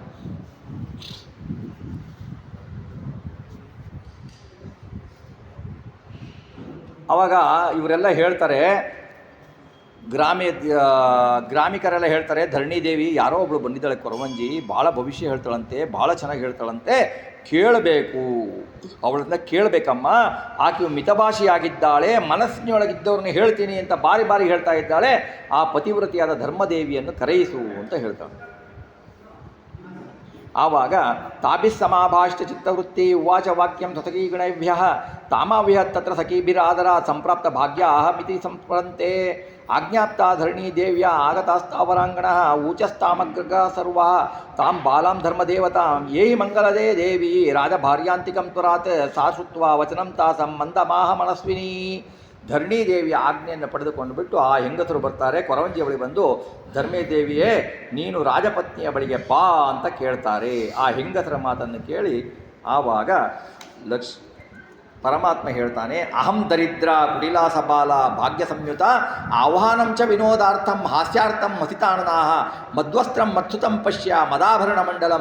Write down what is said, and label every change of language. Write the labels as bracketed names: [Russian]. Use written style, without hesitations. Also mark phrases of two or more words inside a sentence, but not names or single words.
[Kannada] ಆವಾಗ ಇವರೆಲ್ಲ ಹೇಳ್ತಾರೆ, ಗ್ರಾಮಿಕರೆಲ್ಲ ಹೇಳ್ತಾರೆ, ಧರಣಿದೇವಿ ಯಾರೋ ಒಬ್ಬಳು ಬಂದಿದ್ದಾಳೆ ಕೊರವಂಜಿ, ಭಾಳ ಭವಿಷ್ಯ ಹೇಳ್ತಾಳಂತೆ, ಭಾಳ ಚೆನ್ನಾಗಿ ಹೇಳ್ತಾಳಂತೆ, ಕೇಳಬೇಕು, ಅವಳನ್ನ ಕೇಳಬೇಕಮ್ಮ. ಆಕೆ ಮಿತಭಾಷಿಯಾಗಿದ್ದಾಳೆ, ಮನಸ್ಸಿನೊಳಗಿದ್ದವ್ರನ್ನ ಹೇಳ್ತೀನಿ ಅಂತ ಬಾರಿ ಬಾರಿ ಹೇಳ್ತಾ ಇದ್ದಾಳೆ. ಆ ಪತಿವ್ರತಿಯಾದ ಧರ್ಮದೇವಿಯನ್ನು ಕರೆಯಿಸು ಅಂತ ಹೇಳ್ತಾಳೆ. [Sanskrit] ಆವಾಗ ತಾಭಿಸ್ಸಮಾಭಾಷ್ಯ ಚಿತ್ತವೃತ್ತಿ ಉವಾಚ ವಾಕ್ಯಂ ಸಖೀಗಣೇಭ್ಯ ತಾಮಾವಿಹತ್ ತತ್ರ ಸಖೀಭಿರಾದರ ಸಂಪ್ರಾಪ್ತ ಭಾಗ್ಯ ಅಹಮಿತಿ ಸಂಸ್ಮರಂತೆ ಆಜ್ಞಾಪ್ತ ಧರಣಿ ದೇವ್ಯ ಆಗತಾಸ್ತಾವರಾಂಗಣ ಊಚಸ್ತಾಮಗ್ರಗ ಸರ್ವ ತಾಂ ಬಾಲಾಂ ಧರ್ಮದೇವತಾಂ ಯೇಹಿ ಮಂಗಲದೇ ದೇವಿ ರಾಜಭಾರ್ಯಾಂತಿಕಂ ತ್ವರಾತ್ ಸಾ ಶ್ರುತ್ವಾ ವಚನಂ ತಾಸಂ ಮಂದಮಾಹ ಮನಸ್ವಿನಿ. [Kannada] ಧರಣಿದೇವಿಯ ಆಜ್ಞೆಯನ್ನು ಪಡೆದುಕೊಂಡು ಬಿಟ್ಟು ಆ ಹೆಂಗಸರು ಬರ್ತಾರೆ. ಕೊರವಂಜಿಯ ಬಳಿ ಬಂದು, ಧರ್ಮದೇವಿಯೇ ನೀನು ರಾಜಪತ್ನಿಯ ಬಳಿಗೆ ಬಾ ಅಂತ ಕೇಳ್ತಾರೆ. ಆ ಹೆಂಗಸರ ಮಾತನ್ನು ಕೇಳಿ ಆವಾಗ ಪರಮಾತ್ಮ ಹೇಳ್ತಾನೆ, [Sanskrit] ಅಹಂ ದರಿದ್ರ ಕುಟಿಲಾಸ ಬಾಲ ಭಾಗ್ಯ ಸಂಯುತ ಆಹ್ವಾನಂ ಚ ವಿನೋದಾರ್ಥಂ ಹಾಸ್ಯಾರ್ಥಂ ಹಸಿತಾನನಾಹ ಮಧ್ವಸ್ತ್ರಂ ಮತ್ಸುತಂ ಪಶ್ಯ ಮದಾಭರಣ ಮಂಡಲಂ.